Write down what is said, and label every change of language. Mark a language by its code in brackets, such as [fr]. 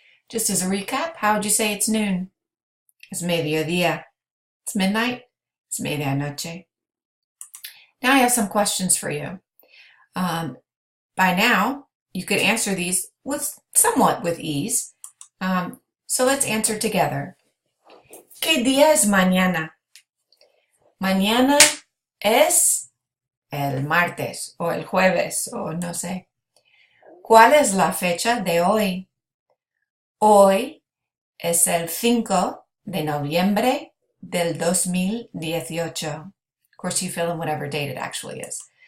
[en] Just as a recap, how would you say it's noon? [es] Es mediodía. [en] It's midnight. It's medianoche. Now I have some questions for you. By now, you could answer these somewhat with ease. So let's answer together. [es] ¿Qué día es mañana? Mañana es el martes o el jueves o no sé. ¿Cuál es la fecha de hoy? Hoy es el 5 de noviembre del 2018. [en] Of course, you fill in whatever date it actually is.